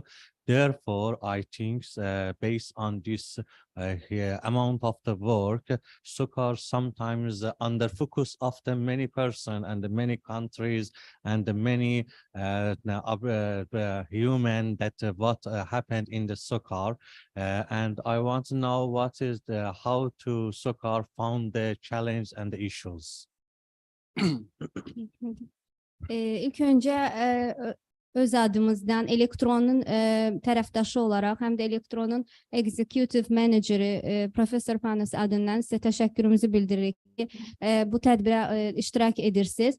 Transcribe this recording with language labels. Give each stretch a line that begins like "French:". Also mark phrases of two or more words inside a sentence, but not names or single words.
English: Therefore, I think based on this amount of the work, SOCAR sometimes under focus of the many person and the many countries and the many human that what happened in the SOCAR, and I want to know what is the how to SOCAR found the challenge and the issues.
Azerbaijani: İlk önce öz adımızdan Elektron'un tərəfdaşı olaraq, həm də Elektron'un executive meneceri Professor Panos adından sizə təşəkkürümüzü bildiririk ki, bu tədbirə iştirak edirsiniz.